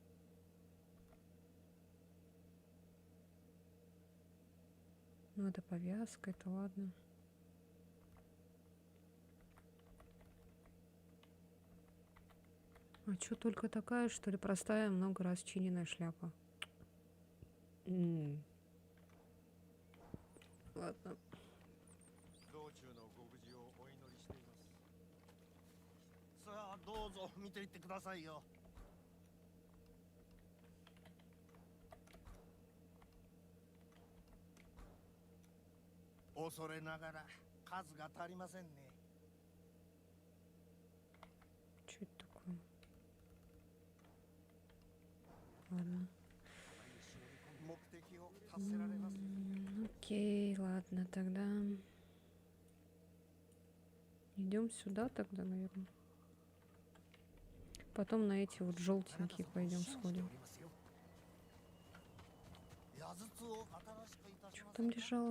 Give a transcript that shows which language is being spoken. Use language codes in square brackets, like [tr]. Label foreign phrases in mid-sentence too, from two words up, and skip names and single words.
[ru] Ну, это повязка, это ладно. А что, только такая, что ли, простая, много раз чиненная шляпа? Ладно. [ja] さあどうぞ見ていってくださいよ。恐れながら数が足りませんね。 [ru] Что это такое? Ладно. [ja] 目的を達せられます。 [ru] Окей, ладно, тогда идем сюда тогда, наверное. Потом на эти вот желтенькие пойдем сходим. Что там лежало?